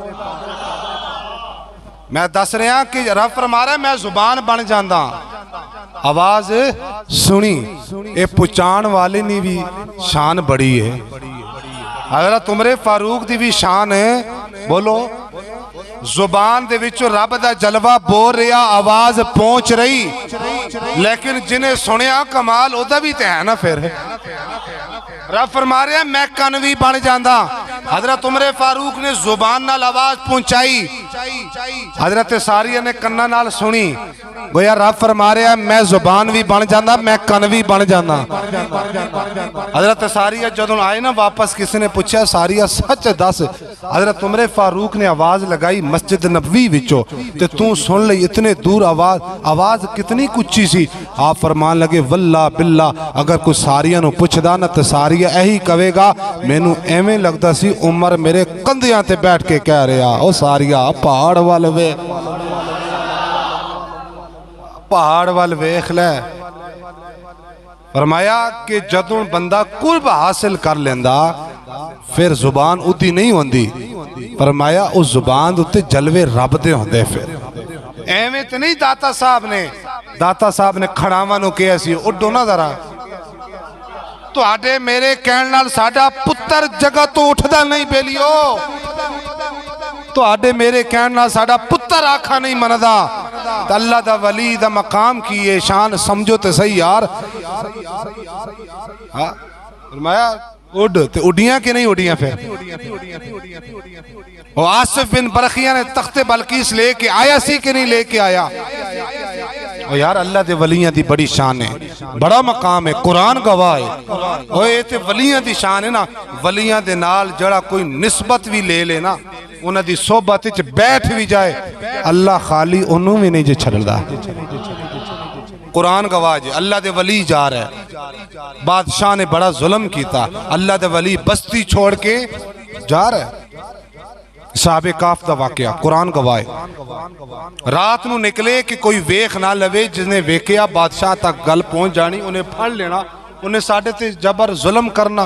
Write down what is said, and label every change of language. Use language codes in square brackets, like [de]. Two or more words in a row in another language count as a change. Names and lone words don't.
[pa] میں دس رہا ہاں کہ رب فرما رہا ہے میں زبان بن جاندہ، آواز سنی، اے پچان والے نہیں بھی شان بڑی ہے، حضرت عمر فاروق دی بھی شان ہے، بولو زبان دے وچوں رب دا جلوہ بول رہا آواز پہنچ رہی، لیکن جنہیں سنیا کمال او دا بھی تے ہے نا پھر رب فرما رہے ہیں میں کنوی بن جاندہ۔ حضرت عمر فاروق نے زبان نال آواز پہنچائی، حضرت ساریہ نے کنہ نال سنی، گویا رب فرما رہے ہیں میں زبان بھی بن جاندہ میں کنوی بن جاندہ۔ حضرت ساریہ جدوں آئے نا واپس کسی نے پوچھا ساریہ سچ دس، حضرت عمر فاروق نے آواز لگائی مسجد نبوی وچوں تے تو سن لئی اتنے دور آواز کتنی کچھی سی، آپ فرمان لگے [ar] واللہ باللہ [pa] اگر کوئی ساریہ نو پوچھ دا نا تے ساریہ یہی کہے گا مینوں ایویں لگدا سی عمر میرے کندھیاں تے بیٹھ کے کہہ رہا او ساریہ پہاڑ وال وے پہاڑ وال ویکھ لے۔ فرمایا کہ جدوں بندہ قرب حاصل کر لیندہ پھر زبان اتی نہیں ہوندی، فرمایا اس زبان اتے جلوے رب دے ہوندے پھر ایویں تے نہیں داتا صاحب نے کھڑاواں نو کہیا سی اڈو نہ ذرا تو آڈے میرے کہن نال ساڈا پتر جگہ تو اٹھدا نہیں بیلیو، تو آڈے میرے کہن نال ساڈا پتر آکھا نہیں مندا، تو اللہ دا ولی دا مقام کی شان سمجھو تے صحیح یار۔ فرمایا اڈ تے اڈیاں کہ نہیں اڈیاں پھر، وہ آصف بن برخیہ نے تخت بلقیس لے کے آیا سی کہ نہیں لے کے آیا؟ اور یار اللہ دے ولیاں دی بڑی شان ہے، بڑا مقام ہے، قرآن گواہ ہے، اور یہ تے ولیاں دی شان ہے نا، ولیاں دے نال جڑا کوئی نسبت بھی لے لے نا، انہاں دی صحبت وچ بیٹھ بھی جائے اللہ خالی انہوں بھی نہیں جے چھڑدا۔ قرآن گواہ جے اللہ دے ولی جا رہا ہے، بادشاہ نے بڑا ظلم کیتا، اللہ دے ولی بستی چھوڑ کے جا رہا ہے۔ صحابہ کاف دا واقعہ قرآن گواہ، رات نو نکلے کہ کوئی ویخ نہ لوے، جس نے ویکیا بادشاہ تک گل پہنچ جانی، انہیں پھڑ لینا، انہیں ساڑھے تے جبر ظلم کرنا۔